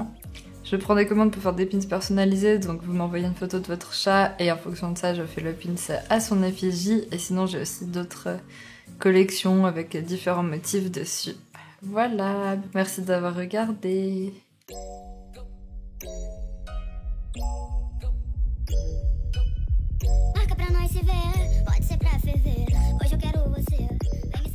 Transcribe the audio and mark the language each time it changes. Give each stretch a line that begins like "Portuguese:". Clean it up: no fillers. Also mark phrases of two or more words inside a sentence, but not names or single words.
French: Je prends des commandes pour faire des pins personnalisés, donc vous m'envoyez une photo de votre chat et en fonction de ça, je fais le pin à son effigie. Et sinon, j'ai aussi d'autres collections avec différents motifs dessus. Voilà, merci d'avoir regardé.
Portuguese: Marca pra nós se ver, pode ser pra ferver. Hoje eu quero você.